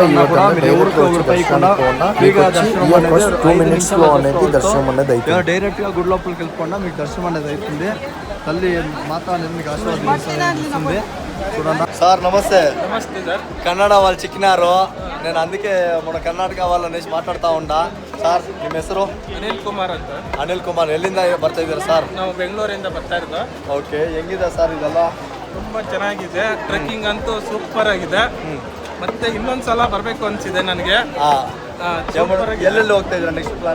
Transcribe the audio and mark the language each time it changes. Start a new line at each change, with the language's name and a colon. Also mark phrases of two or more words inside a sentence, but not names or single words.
Telugu: 2 మినిట్స్ లో అనేది దర్శనం అనేది అవుతుంది. డైరెక్ట్ గా గుడి లోపలికి వెళ్ళిపోకుండా మీకు దర్శనం అనేది అవుతుంది. తల్లి మాత అనేది మీకు ఆశీర్వాదిస్తుంది. చూడండి సార్. నమస్తే. నమస్తే సార్. కన్నడ వాళ్ళు చిక్కినారు. నేను అందుకే మన ಕರ್ನಾಟಕ వాళ్ళనేసి
Kannada: ಮಾತಾಡ್ತಾ ಉಂಟಾ ಸರ್. ನಿಮ್ಮ ಹೆಸರು? ಅನಿಲ್ ಕುಮಾರ್ ಅಂತ. ಅನಿಲ್ ಕುಮಾರ್. ಎಲ್ಲಿಂದ ಬರ್ತಾ ಇದ್ದೀರಾ ಸರ್? ನಾವು ಬೆಂಗಳೂರಿಂದ ಬರ್ತಾ ಇರೋದು. ಓಕೆ. ಹೆಂಗಿದೆ ಸರ್ ಇದೆಲ್ಲ? ತುಂಬಾ ಚೆನ್ನಾಗಿದೆ. ಟ್ರೆಕ್ಕಿಂಗ್ ಅಂತೂ ಸೂಪರ್ ಆಗಿದೆ. ಮತ್ತೆ ಇನ್ನೊಂದ್ಸಲ ಬರಬೇಕು ಅನ್ಸಿದೆ ನನಗೆ. ಎಲ್ಲೆಲ್ಲಿ ಹೋಗ್ತಾ ಇದ್ದೀರಾ ನೆಕ್ಸ್ಟ್ ಪ್ಲಾನ್?